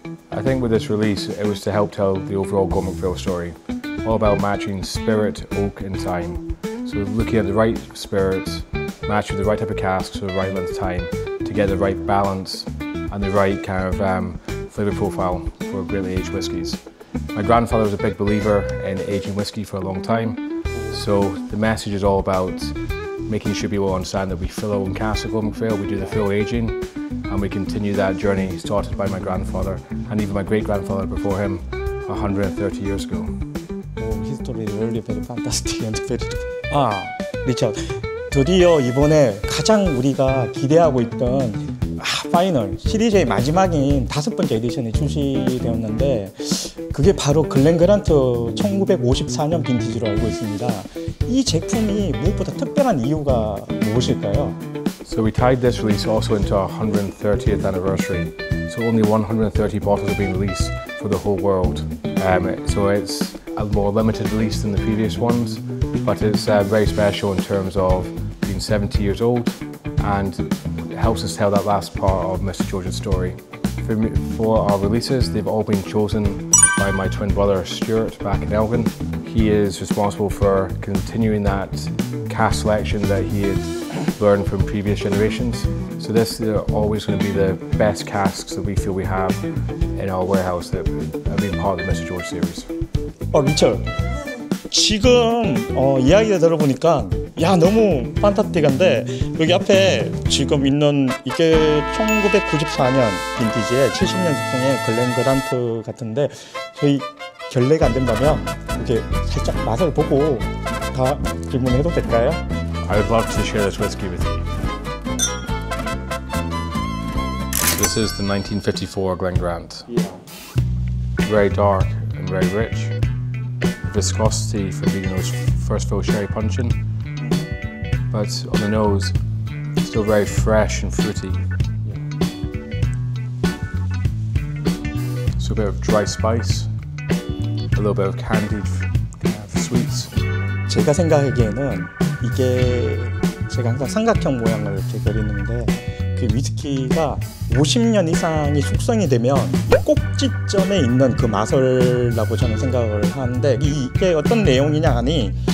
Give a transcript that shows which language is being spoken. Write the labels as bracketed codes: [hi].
[en] I think with this release, it was to help tell the overall Gordon Macphail story, all about matching spirit, oak, and time. So looking at the right spirits, matched with the right type of casks for the right length of time to get the right balance and the right kind of flavour profile for greatly aged whiskies. My grandfather was a big believer in aging whiskey for a long time, so the message is all about making sure people understand that we fill our own casks at Gordon Macphail, we do the full aging, and we continue that journey started by my grandfather and even my great-grandfather before him 130 years ago. History really very fantastic and beautiful. [ko] 리처드, 드디어 이번에 가장 우리가 기대하고 있던 파이널 시리즈의 마지막인 5번째 에디션이 출시되었는데 그게 바로 글렌 그란트 1954년 빈티지로 알고 있습니다. 이 제품이 무엇보다 특별한 이유가 무엇일까요? [en] So we tied this release also into our 130th anniversary. So only 130 bottles are being released. for the whole world. So it's a more limited release than the previous ones, but also to release whiskies that were great for long-term aging. So these whiskies have all been over 60 years old, and then the oldest one has been the 5th edition at 70 years. History really very fantastic and beautiful. but it's very special in terms of being 70 years old, and it helps us tell that last part of Mr. George's story. For our releases, they've all been chosen by my twin brother Stuart back in Elgin. He is responsible for continuing that cask selection that he had learned from previous generations. So this are always going to be the best casks that we feel we have in our warehouse that have been part of the Mr. George series. [ko] 리처, 지금 이야기를 들어보니까 야 너무 판타스틱한데 여기 앞에 지금 있는 이게 1994년 빈티지의 70년 숙성의 글렌 그란트 같은데 저희 결례가 안 된다면 이렇게 살짝 맛을 보고 다 질문해도 될까요? [en] I would love to share this whiskey with you. This is the 1954 Glen Grant. Very dark and very rich. Viscosity from being those first fill sherry puncheon, but on the nose, still very fresh and fruity. So a bit of dry spice, a little bit of candied sweets. [ko] 제가 생각하기에는 이게 제가 항상 삼각형 모양을 이렇게 그리는데 그 위스키가 50년 이상이 숙성이 되면 꼭지점에 있는 그 맛을라고 저는 생각을 하는데 이게 어떤 내용이냐 하니